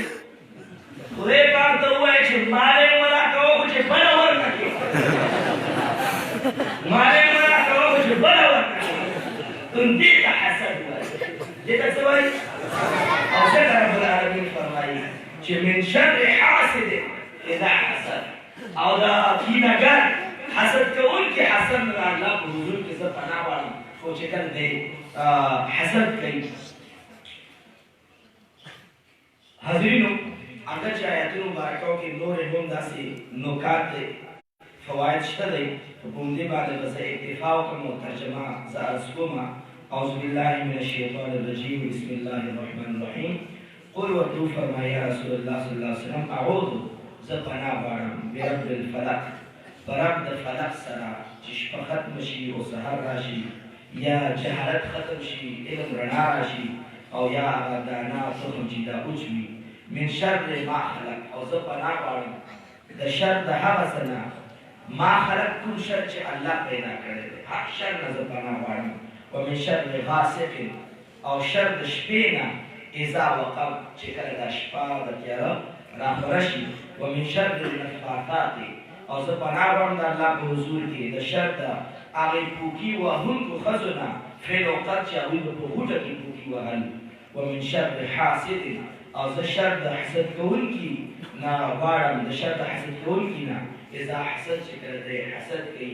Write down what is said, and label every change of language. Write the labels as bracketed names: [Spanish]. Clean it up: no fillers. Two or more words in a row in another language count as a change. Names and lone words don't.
[Pashto] خدای پاک ته ووایه چې [Arabic] مال یې مه راکوه [Pashto] خو چې بله ورکړي، مال یې مه راکوه خو چې بله ورکړي. دې ته حسد وایي. دې ته څه وایي؟ او ځکه رب العالمین فرمایي چې [Arabic] من شر حاسد اذا حسد، [Pashto] او دا کینهګر حسد کوونکي حسد نه د الله په حضور کې زه پناه غواړم خو چې کله دی حسد کوي. حاضرینو اگر چې آیاتونو مبارکو کې نورې هم داسې نکات دی، فواید شته دی، په همدې باندې به زه اکتفا وکړم او ترجمه زه عرض کوم. [Arabic] اعوذ بالله من الشیطان الرجیم، بسم الله الرحمن الرحیم. [Pashto] قل ورته وفرمایه [Arabic] یا رسول الله صلی الله علیه وسلم اعوذ [Pashto] زه پناه غواړم [Arabic] برب الفلق، [Pashto] په رب د فلق سره چې شپه ختمه شي او سحر راشي، یا جهالت ختم شي، علم رڼا راشي، او یا هغه دانا تخم چې دا وچوي. [Arabic] من شر ما خلق، [Pashto] او زه پناه غواړم د شر د هغه څه نه [Arabic] ما خلق، [Pashto] کوم شر چې الله پیدا کړی دی، هر شر نه زه پناه غواړم. [Arabic] ومن شر غاسق، [Pashto] او شر د شپې نه [Arabic] اذا وقب، [Pashto] چې کله دا شپه د تیاره راخوره شي. [Arabic] ومن شر النفاثات، [Pashto] او زه پناه غواړم د الله په حضور کې د شر د هغې پوکي وهونکو ښځو نه [Arabic] فی الوقت [Pashto] چې هغوی به په غوټه کې پوکي وهل. [Arabic] ومن شر حاسد، [Pashto] او زه شر د حسد کوونکي نه غواړم، د شر د حسد کوونکي نه [Arabic] اذا حسد، [Pashto] چې کله دی حسد کوي.